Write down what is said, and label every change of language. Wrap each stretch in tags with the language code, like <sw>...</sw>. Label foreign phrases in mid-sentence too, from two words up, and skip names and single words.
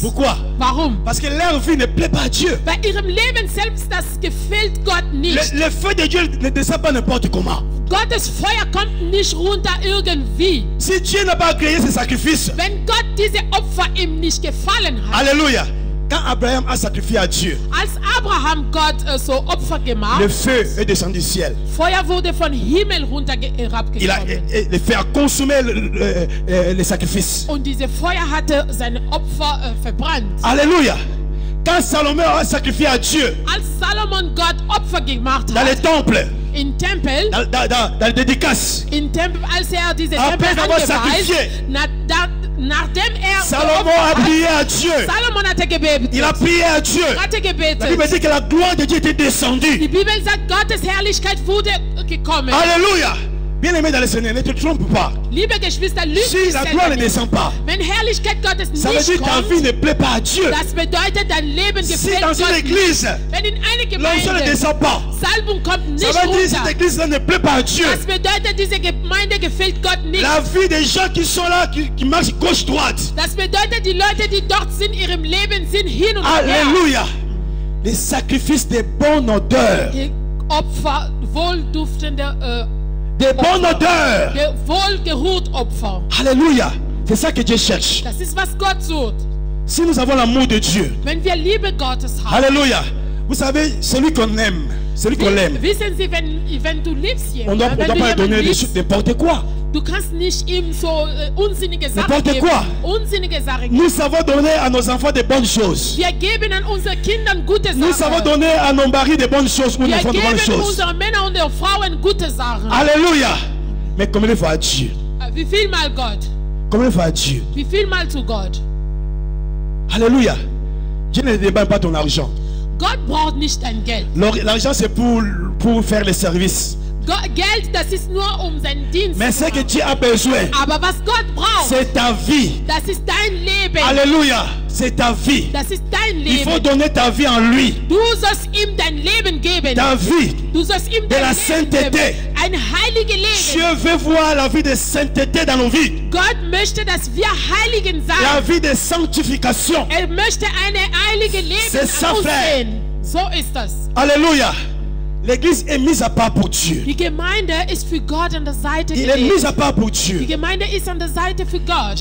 <fr>Pourquoi?</fr> <de>Warum?</de> <fr>Parce que leur vie ne plaît pas à Dieu.</fr> <de>Bei ihrem Leben selbst, das gefällt Gott nicht.</de> <fr>Le feu de Dieu ne descend pas n'importe comment.</fr> <de>Gottes Feuer kommt nicht runter irgendwie.</de> <fr>Si Dieu n'a pas créé ce sacrifice,</fr> <de>Wenn Gott diese Opfer ihm nicht gefallen hat,</de> <fr>alléluia. Quand Abraham a sacrifié à Dieu,</fr> <de>als Abraham Gott so Opfer gemacht,</de> <fr>le feu est descendu du ciel.</fr> <de>Feuer wurde von Himmel runter</de> <fr>Le feu a consumé les sacrifices.</fr> <de>und diese Feuer hatte seine Opfer verbrannt.</de> <fr>Alléluia. Quand Salomon a sacrifié à Dieu</fr> <de>Als Salomon Gott Opfer gemacht</de> <fr>dans les</fr> <de>hat,</de> <fr>temples,</fr> <de>im Tempel,</de> <fr>dans les dédicaces,</fr> <de>als er diese</de> <fr>Après</fr> <de>Tempel</de> <fr>avoir</fr> <de>angeweist,</de> <fr>sacrifié,</fr> <de>nachdem er</de> <fr>Salomon</fr> <de>geopfert</de> <fr>a</fr> <de>hat,</de> <fr>prié à Dieu.</fr> <de>Salomon hatte gebetet.</de> <fr>Il a prié à Dieu.</fr> <de>Hatte</de> <fr>La Bible</fr> <de>gebetet.</de> <fr>dit que la gloire de Dieu était descendue.</fr> <de>Die Bibel sagt, Gottes Herrlichkeit wurde gekommen.</de> <fr>Alléluia. Bien aimé dans le Seigneur, ne te trompe pas.</fr> <de>Liebe Geschwister, lügt</de> <fr>Si</fr> <de>dich</de> <fr>la</fr> <de>selber</de> <fr>gloire ne</fr> <de>nicht.</de> <fr>descend pas,</fr> <de>Wenn Herrlichkeit Gottes</de> <fr>ça veut</fr> <de>nicht</de> <fr>dire que ta vie</fr> <de>kommt,</de> <fr>ne plaît pas à Dieu.</fr> <de>das bedeutet, dein Leben</de> <fr>Si</fr> <de>gefällt</de> <fr>dans</fr> <de>Gott</de> <fr>une</fr> <de>nicht.</de> <fr>église,</fr> <de>Wenn in eine</de> <fr>l'onction ne</fr> <de>Gemeinde</de> <fr>descend pas,</fr> <de>Salbung kommt nicht</de> <fr>ça veut dire que cette</fr> <de>runter,</de> <fr>église-là ne plaît pas à Dieu.</fr> <de>das bedeutet, diese Gemeinde gefällt Gott nicht.</de> <fr>La vie des gens qui sont là, qui marchent gauche-droite.</fr> <de>Das bedeutet, die Leute, die dort sind, ihrem Leben sind hin und her.</de> <fr>Alléluia. Les sacrifices de bonne odeur.</fr> <de>Die Opfer, wohlduftende</de> <fr>De bonne odeur.</fr> <de>wohlgeruht Opfer.</de> <fr>Alléluia. C'est ça que Dieu cherche.</fr> <de>Das ist, was Gott sucht.</de> <fr>Si nous avons l'amour de Dieu,</fr> <de>Wenn wir Liebe Gottes haben,</de> <fr>alléluia. Vous savez, celui qu'on aime, celui qu'on l'aime,</fr> <de>Wissen Sie, wenn du liebst</de> <fr>on ne</fr> <de>jemanden,</de> <fr>doit</fr> <de>wenn du</de> <fr>pas donner</fr> <de>jemanden</de> <fr>des</fr> <de>liebst,</de> <fr>choses, n'importe quoi.</fr> <de>du kannst nicht ihm so unsinnige Sachen</de> <fr>N'importe</fr> <de>geben.</de> <fr>quoi.</fr> <de>Unsinnige Sachen geben.</de> <fr>Nous savons donner à nos enfants des bonnes choses.</fr> <de>Wir geben an unsere Kindern gute</de> <fr>Nous savons</fr> <de>Sachen.</de> <fr>donner à nos maris des bonnes choses ou nos</fr> <de>Wir</de> <fr>enfants de bonnes</fr> <de>geben</de> <fr>choses.</fr> <de>unseren Männern und den Frauen gute Sachen.</de> <fr>Alléluia. Mais combien de fois à Dieu?</fr> <de>Wie viel mal Gott?</de> <fr>Combien de fois à Dieu?</fr> <de>Wie viel mal zu Gott?</de> <fr>Alléluia. Dieu ne demande pas ton argent.</fr> <de>Gott braucht nicht dein Geld.</de> <fr>L'argent c'est pour faire les services.</fr> <de>Geld, das ist nur seinen Dienst</de> <fr>Mais</fr> <de>zu</de> <fr>ce que</fr> <de>machen.</de> <fr>Dieu a besoin,</fr> <de>Aber was Gott braucht,</de> <fr>c'est ta vie.</fr> <de>das ist dein Leben.</de> <fr>Alléluia. C'est ta vie.</fr> <de>Das ist dein</de> <fr>Il faut</fr> <de>Leben.</de> <fr>donner ta vie en lui.</fr> <de>Du sollst ihm dein Leben geben.</de> <fr>Ta vie.</fr> <de>Du sollst ihm</de> <fr>de la</fr> <de>dein Leben</de> <fr>sainteté.</fr> <de>geben. Ein heiliges</de> <fr>Dieu</fr> <de>Leben.</de> <fr>veut voir la vie de sainteté dans nos vies.</fr> <de>Gott möchte, dass wir Heiligen</de> <fr>La</fr> <de>sein.</de> <fr>vie de sanctification.</fr> <de>Möchte eine heilige Leben</de> <fr>C'est ça,</fr> <de>an uns</de> <fr>frère.</fr> <de>sehen. So ist das.</de> <fr>Alléluia. L'église est mise à part pour Dieu.</fr> <de>Die Gemeinde ist für Gott an der Seite</de> <fr>Il est mise</fr> <de>gelegt.</de> <fr>à part pour</fr> <de>Die</de> <fr>Dieu.</fr> <de>Gemeinde ist an der Seite für Gott.</de>